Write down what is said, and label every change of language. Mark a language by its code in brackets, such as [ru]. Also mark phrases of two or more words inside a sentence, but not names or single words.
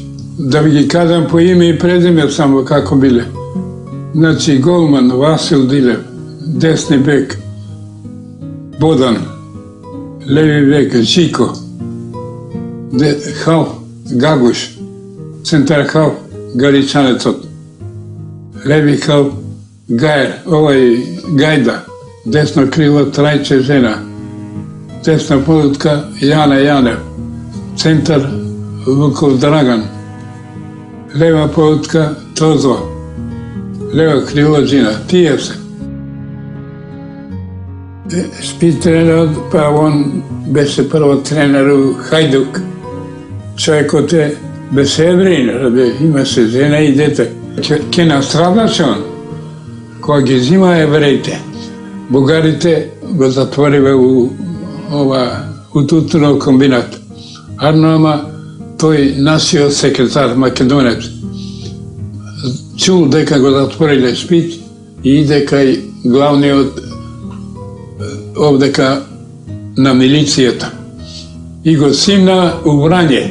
[mk] Да би кажем по име и презиме само како биле. Значи, голман Васил Дилер, десни бек Бодан, леви бек Жико, халф Гагуш, центар халф Гаричанец, леви халф Гајер, Гајда, десно крило Трајче Жена, десна полутка Јана Јанев, центар Вуков Драган, лева полутка Тозо, лева крило Жина, Тијев се. Шпит тренер, па он беше прво тренер у Хајдук. Човјек од те беше Еврин, имаше жена и дете. Ќе настрадаше он, ког изима Еврејте. Бугарите го затворие у Тутунов комбинат. Арнома, той нашиот секретар македонец чул дека го затвориле Шпит и иде кај главниот овдека на милицијата и го симна у Врање.